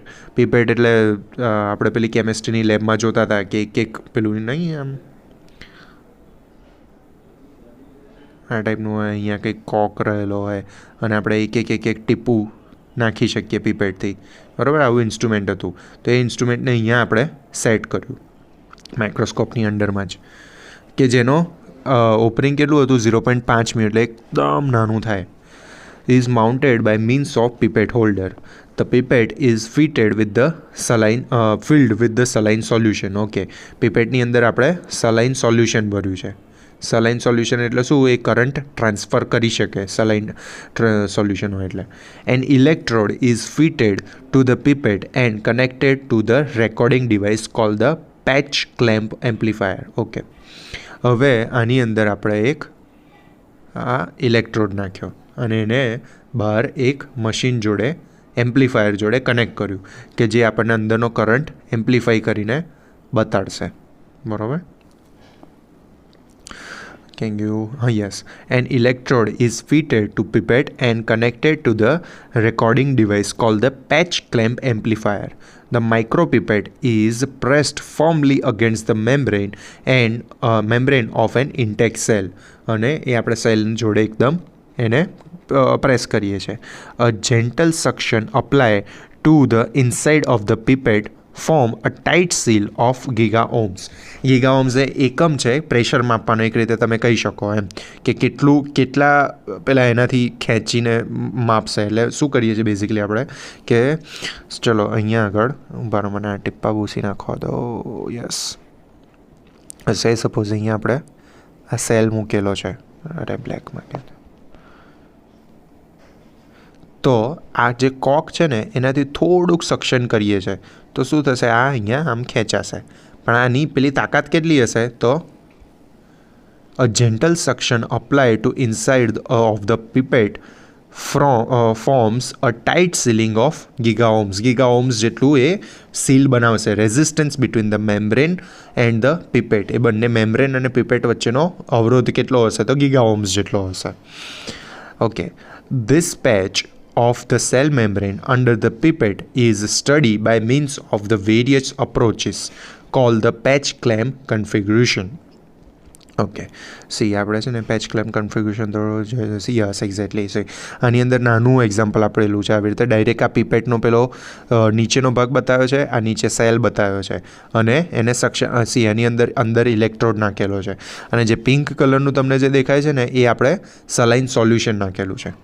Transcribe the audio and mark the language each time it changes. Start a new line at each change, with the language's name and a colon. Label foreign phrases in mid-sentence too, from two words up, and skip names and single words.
Gujarati: પીપેટ એટલે આપણે પેલી કેમેસ્ટ્રીની લેબમાં જોતા હતા કે એક પેલું નહીં આમ આ ટાઈપનું હોય, અહીંયા કંઈક કોક રહેલો હોય અને આપણે એક ટીપું નાખી શકીએ પીપેટથી, બરાબર. આવું ઇન્સ્ટ્રુમેન્ટ હતું. તો એ ઇન્સ્ટ્રુમેન્ટને અહીંયા આપણે સેટ કર્યું માઇક્રોસ્કોપની અંડરમાં જ, કે જેનો ઓપનિંગ કેટલું હતું, 0.5 મી, એટલે એકદમ નાનું થાય.
English: is mounted by means of pipette holder. The pipette is filled with the saline solution.
Gujarati: ઓકે, પીપેટની અંદર આપણે
English: saline solution
Gujarati: ભર્યું છે.
English: saline solution
Gujarati: એટલે શું, એ કરંટ ટ્રાન્સફર કરી શકે,
English: saline solution
Gujarati: હોય એટલે.
English: An electrode is fitted to the pipette and connected to the recording device called the patch clamp amplifier.
Gujarati: ઓકે, હવે આની અંદર આપણે એક આ ઇલેક્ટ્રોડ નાખ્યો અને એને બહાર એક મશીન જોડે, એમ્પ્લીફાયર જોડે કનેક્ટ કર્યું કે જે આપણને અંદરનો કરંટ એમ્પ્લીફાઈ કરીને બતાડશે, બરાબર.
English: Can you? Yes. An electrode is fitted to pipette and connected to the recording device called the patch clamp amplifier. The micropipette is pressed firmly against the membrane of an intact cell.
Gujarati: અને એ આપણે સેલ જોડે એકદમ એને પ્રેસ કરીએ છીએ.
English: A gentle suction apply to the inside of the pipette form a tight seal of gigaohms.
Gujarati: gigaohms એ એકમ છે પ્રેશર માપવાનો, એક રીતે તમે કહી શકો એમ કે કેટલા પેલા એનાથી ખેંચીને માપશે. એટલે શું કરીએ છીએ બેઝિકલી આપણે કે ચલો અહીંયા આગળ ઉભા રહો, મને આ ટીપ્પા ભૂસી નાખવા દો. યસ, સપોઝ અહીંયા આપણે આ સેલ મૂકેલો છે, અરે બ્લેકમાં કે તો આ જે કોક છે ને એનાથી થોડુંક સક્શન કરીએ છીએ તો શું થશે, આ અહીંયા આમ ખેંચાશે. પણ આની પેલી તાકાત કેટલી હશે, તો
English: a gentle suction applied to inside of the pipette forms a tight sealing of gigaohms. Gigaohms
Gujarati: જેટલું એ સીલ બનાવશે,
English: resistance between the membrane and the pipette.
Gujarati: એ બંને મેમ્બ્રેન અને પિપેટ વચ્ચેનો અવરોધ કેટલો હશે, તો gigaohms જેટલો હશે. ઓકે,
English: this patch of the cell membrane under the pipette is studied by means of the various approaches called the patch clamp configuration.
Gujarati: ઓકે, સી આપણે છે ને
English: patch clamp configuration
Gujarati: તો
English: yes exactly
Gujarati: છે. આની અંદર નાનું એક્ઝામ્પલ આપેલું છે. આવી રીતે ડાયરેક્ટ આ પીપેટનો પેલો નીચેનો ભાગ બતાવ્યો છે, આ નીચે સેલ બતાવ્યો છે અને એને સી એની અંદર ઇલેક્ટ્રોડ નાખેલો છે અને જે પિંક કલરનું તમને જે દેખાય છે ને એ આપણે
English: saline solution
Gujarati: નાખેલું છે.